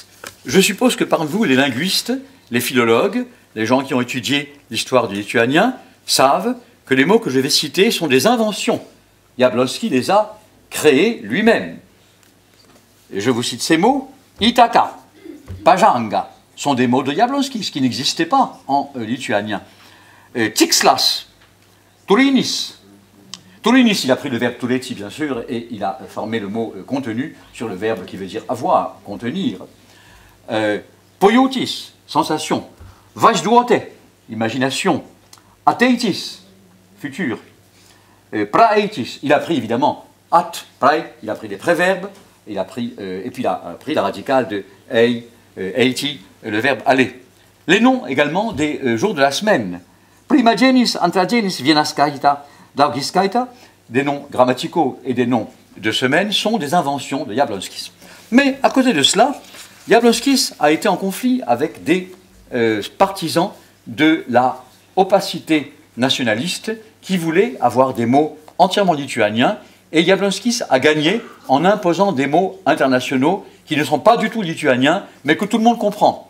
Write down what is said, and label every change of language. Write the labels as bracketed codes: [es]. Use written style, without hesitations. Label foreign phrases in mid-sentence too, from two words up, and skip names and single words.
[fr] Je suppose que parmi vous, les linguistes, les philologues, les gens qui ont étudié l'histoire du lituanien, savent que les mots que je vais citer sont des inventions. Jablonski les a créés lui-même. Et je vous cite ces mots. [lt] Itaka, pajanga [fr] sont des mots de Jablonski, ce qui n'existait pas en lituanien. [lt] Tikslas, turinis. [fr] Turinis, il a pris le verbe tureti, bien sûr, et il a formé le mot contenu sur le verbe qui veut dire avoir, contenir. Poioutis, sensation. Vajduote, imagination. Ateitis, futur. Praeitis, il a pris évidemment at, prae, il a pris des préverbes, et puis il a pris la radicale de ei, eiti, le verbe aller. Les noms également des jours de la semaine. [lt] Primagenis, antragenis, vienaskaita, daugiskaita, [fr] des noms grammaticaux et des noms de semaine sont des inventions de Jablonskis. Mais à côté de cela, Jablonskis a été en conflit avec des partisans de la opacité nationaliste qui voulaient avoir des mots entièrement lituaniens, et Jablonskis a gagné en imposant des mots internationaux qui ne sont pas du tout lituaniens, mais que tout le monde comprend.